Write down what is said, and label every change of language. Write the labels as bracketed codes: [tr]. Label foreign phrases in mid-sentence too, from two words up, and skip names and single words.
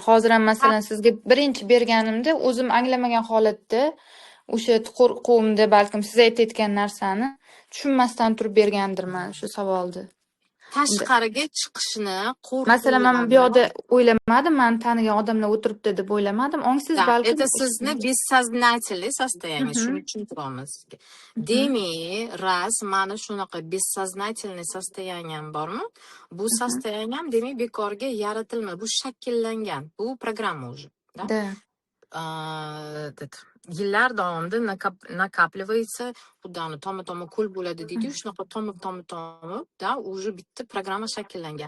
[uz] Hozir ham masalan sizga birinchi berganimda o'zim anglamagan holatda o'sha qo'rquvimda balkim siz aytayotgan narsani tushunmasdan turib bergandirman shu savolni. Tashqariga chiqishni, Masalan, men bu yoqda o'ylamadim, men tanigan odamlar o'tiribdi deb o'ylamadim. Ongsiz balkim [ru] это sizni бессознательный состояние, [uz] shuning uchun turamiz. Demak, ras mana shunaqa [ru] бессознательный состояние [uz] bormi? Bu состояние demak bekorga yaratilmadi, bu shakllangan, bu programma уже, [ru] Да. [uz] Yillar davomida nakapливается, xuddi toma-toma ko'l bo'ladi deydi-yu, shunaqa tomib, уже bitta programma shakllangan.